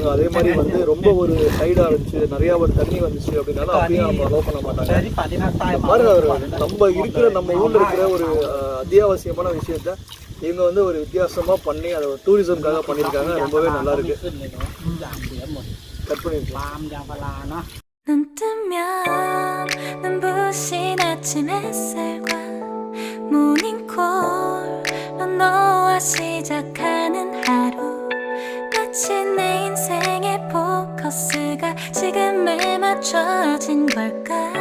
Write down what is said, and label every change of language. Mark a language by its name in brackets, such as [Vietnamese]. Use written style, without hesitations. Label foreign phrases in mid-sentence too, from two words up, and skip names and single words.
[Tamil] அதே மாதிரி வந்து ரொம்ப ஒரு சைடா இருந்துச்சு, நிறைய ஒரு தண்ணி வந்துச்சு அப்படின்னாலும் அப்படியே நம்ம அலோவ் பண்ண மாட்டாங்க. பாருங்க, நம்ம ஊர்ல இருக்கிற ஒரு அத்தியாவசியமான விஷயத்த இவங்க வந்து ஒரு வித்தியாசமா பண்ணி அதை ஒரு டூரிசம்காக பண்ணியிருக்காங்க. ரொம்பவே நல்லா இருக்கு. கட் பண்ணிருக்கலாம். [Korean] 눈 뜨면 눈부신 아침 햇살과 모닝콜로 너와 시작하는 하루, 마치 내 인생의 포커스가 지금에 맞춰진 걸까.